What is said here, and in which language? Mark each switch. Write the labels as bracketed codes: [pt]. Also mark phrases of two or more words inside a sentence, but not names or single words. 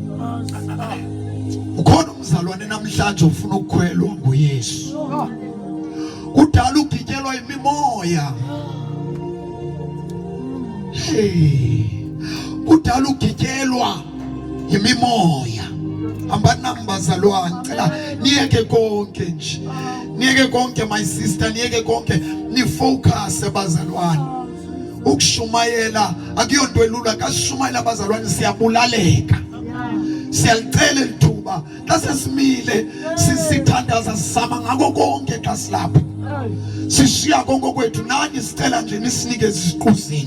[xh] Ukhona umzalwane namhlanje ufuna ukukhwelwa nguYesu. Kudala ugityelwa imimoya. Kudala ugityelwa imimoya. [zu] Ambani nami bazalwane ngicela niyeke konke nje. Niyeke konke [en] my sister, [zu] niyeke konke nifocus bazalwane. [xh] Ukushumayela akuyonto elula, kashumayela bazalwane siyabulaleka. Siyalicela lithuba xa sesimile sisithandaza sisama ngako konke xa silapha. Sishiya konke kwethu nani sicela nje nisinike iziquzini.